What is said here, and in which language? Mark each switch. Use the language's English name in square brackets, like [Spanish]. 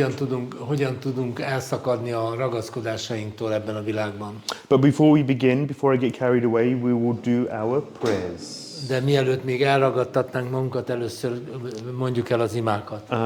[Hungarian] És hogyan tudunk elszakadni a ragaszkodásainktól ebben a világban. [English] But before I get carried away, we will do our prayers. [Hungarian] De mielőtt még elragadtatnánk magunkat, először mondjuk el az imákat.